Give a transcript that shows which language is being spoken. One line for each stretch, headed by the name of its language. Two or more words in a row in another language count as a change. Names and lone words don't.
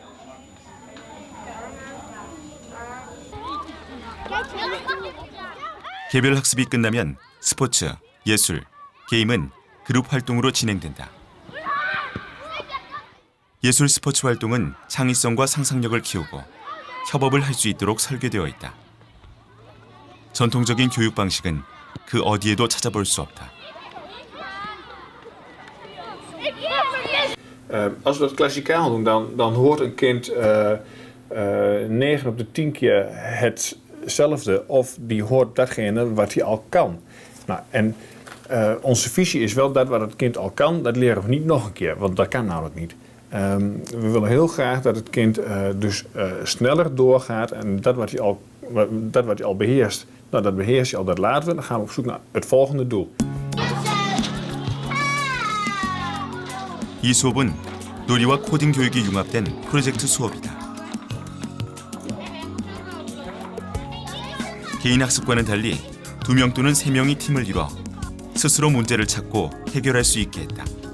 Korean: 개별 학습이 끝나면 스포츠, 예술, 게임은 그룹 활동으로 진행된다. 예술 스포츠 활동은 창의성과 상상력을 키우고 협업을 할 수 있도록 설계되어 있다. 전통적인 교육 방식은 그 어디에도 찾아볼 수 없다.
Dutch: Als we dat klassikaal doen, dan hoort een kind 9 op de 10 keer het hetzelfde of die hoort datgene wat hij al kan. Nou, en onze visie is wel dat wat het kind al kan, dat leren we niet nog een keer, want dat kan namelijk niet. We willen heel graag dat het kind dus sneller doorgaat en dat wat hij al beheerst, nou, dat beheerst hij al, dat laten we. Dan gaan we op zoek naar het volgende doel.
Korean: 이 수업은 놀이와 코딩 교육이 융합된 프로젝트 수업이다. 개인 학습과는 달리 2명 또는 3명이 팀을 이뤄 스스로 문제를 찾고 해결할 수 있게 했다.